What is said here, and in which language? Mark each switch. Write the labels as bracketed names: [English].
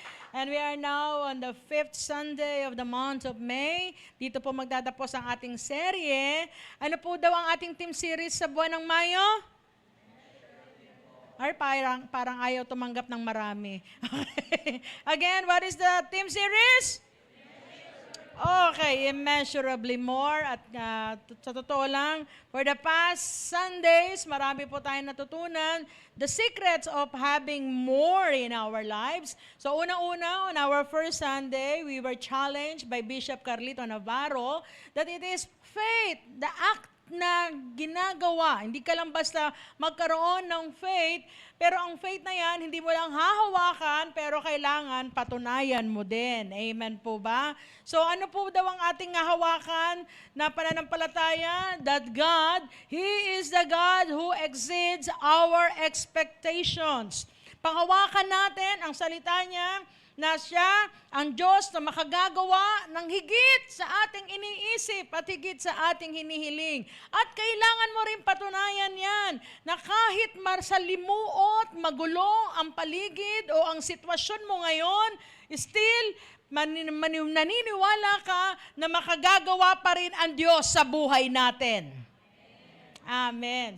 [English] And we are now on the 5th Sunday of the month of May. [Filipino] Dito po magtatapos ang ating serye. Ano po daw ang ating team series sa buwan ng Mayo? Or parang ayaw tumanggap ng marami. Okay. [English] Again, what is the team series? Okay, immeasurably more. [Filipino] At sa totoo lang, [English] for the past Sundays, [Filipino] marami po tayong natutunan [English] the secrets of having more in our lives. So unang-una, on our first Sunday, we were challenged by Bishop Carlito Navarro that it is faith, the act [Filipino] na ginagawa. Hindi ka lang basta magkaroon ng faith, pero ang faith na yan, hindi mo lang hahawakan, pero kailangan patunayan mo din. Amen po ba? So ano po daw ang ating hahawakan na pananampalataya? [English] That God, He is the God who exceeds our expectations. [Filipino] Panghawakan natin ang salita niya, na siya ang Diyos na makagagawa ng higit sa ating iniisip at higit sa ating hinihiling. At kailangan mo rin patunayan yan na kahit marsalimuot, magulo ang paligid o ang sitwasyon mo ngayon, still naniniwala ka na makagagawa pa rin ang Diyos sa buhay natin. Amen.